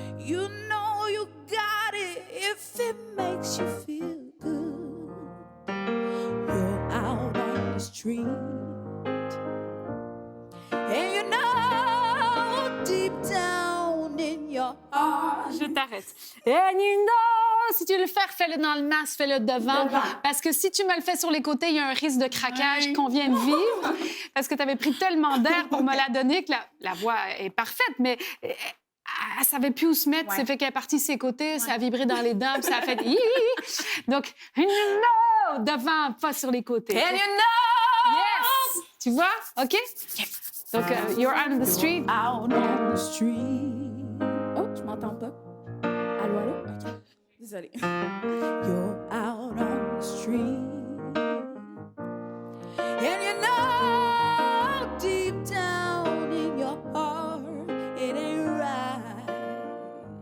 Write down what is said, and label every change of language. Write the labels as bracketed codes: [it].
[en] You know you got it if it makes you feel good. You're out on the street, and you know deep down in your heart. [fr] Je t'arrête. [en] And you know, [fr] si tu veux le faire, fais-le dans le masque, fais-le devant. Parce que si tu me le fais sur les côtés, il y a un risque de craquage Ouais. qu'on vient de vivre. Parce que tu avais pris tellement d'air pour me la donner que la voix est parfaite, mais elle savait plus où se mettre. Ouais. C'est fait qu'elle est partie de ses côtés, ça a vibré dans les dents, puis ça a fait... Hi, hi, hi. Donc, [en] and you know, [fr] devant, pas sur les côtés. [en] And you know! [fr] Yes! Tu vois? OK? [en] Donc, you're out on the street. Out on the street. [fr] Oh, je m'entends pas. Allô, allô? OK. Désolée. [en] You're out on the street, and you know deep down in your heart it ain't right.